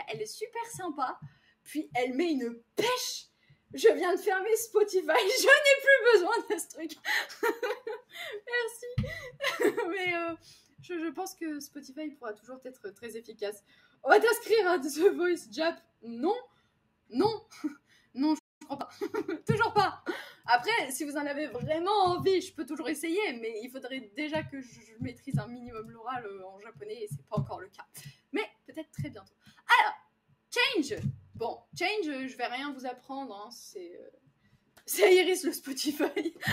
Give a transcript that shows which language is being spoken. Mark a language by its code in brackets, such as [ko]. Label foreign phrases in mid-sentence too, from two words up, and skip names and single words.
[fr] Elle est super sympa. Puis, elle met une pêche. Je viens de fermer Spotify. Je n'ai plus besoin de ce truc. Merci. Mais je pense que Spotify pourra toujours être très efficace. On va t'inscrire à The Voice Jap. Non. Non. Non, je crois pas. Toujours pas. Après, si vous en avez vraiment envie, je peux toujours essayer, mais il faudrait déjà que je maîtrise un minimum l'oral en japonais, et c'est pas encore le cas. Mais peut-être très bientôt. Alors, Change. Bon, Change, je vais rien vous apprendre, hein, c'est Iris le Spotify.